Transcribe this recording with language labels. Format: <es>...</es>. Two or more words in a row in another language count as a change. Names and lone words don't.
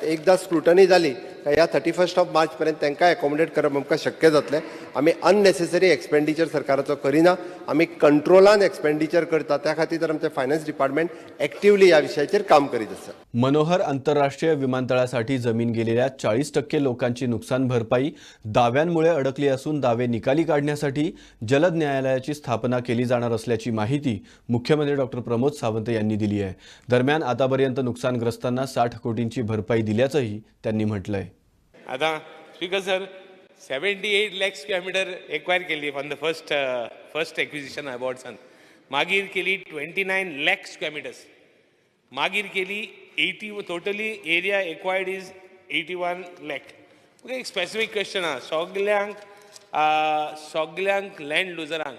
<kok>एकदां स्क्रुटनी जाली काय ह्या 31 मार्च पर्यंत तांकां एकोमोडेट करप आमकां शक्य जातलें. आमी</kok> <en>unnecessary expenditure</en> <kok>सरकाराचो करिना, आमी कंट्रोलान एक्सपेंडिचर करता. त्या खातीर तर आमचें</kok> <en>finance department actively</en> <kok>ह्या विशयाचेर काम करीत आसा.</kok> <mr>मनोहर आंतरराष्ट्रीय विमानतळासाठी जमीन गेलेल्या 40% लोकांची नुकसान भरपाई दाव्यांमुळे अडकली असून दावे निकाली काढण्यासाठी जलद न्यायालयाची स्थापना केली जाणार असल्याची माहिती मुख्यमंत्री डॉक्टर प्रमोद सावंत यांनी दिली आहे. दरम्यान आतापर्यंत नुकसानग्रस्तांना 60 कोटींची भरपाई दिल्याचंही त्यांनी म्हटलंय.</mr> <kok>आता स्पीकर सर, 78 लाख</kok> <en>square meter</en> <kok>एक्वायर केली</kok> <en>from the first acquisition</en> <kok>अवॉर्ड्सान. मागीर केली 29 लाख</kok> <en>square meters.</en> <kok>मागीर केली 80</kok> <en>totally area acquired is</en> <kok>81 लाख. एक</kok> <en>specific question</en> <kok>आहा सगल्यांक लँड लुजरांक.</kok>